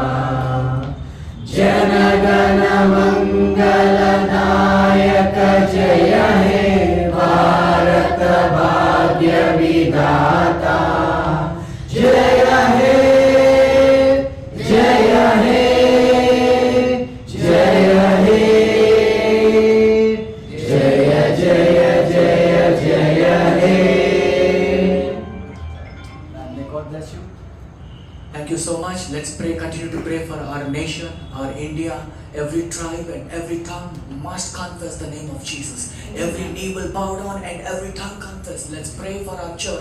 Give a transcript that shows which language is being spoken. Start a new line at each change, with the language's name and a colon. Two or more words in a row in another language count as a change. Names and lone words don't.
Bangla: জনগণ মঙ্গলদায়ক জয় হে ভারত ভাগ্য বিধাতা. জয় হে, জয় হে, জয় হে, জয় জয় জয় জয় হে.
English: May God bless you. Thank you so much. Let's pray. Continue to pray for our nation, our India. Every tribe and every tongue must confess the name of Jesus. Every knee will bow down and every tongue confess. Let's pray for our church.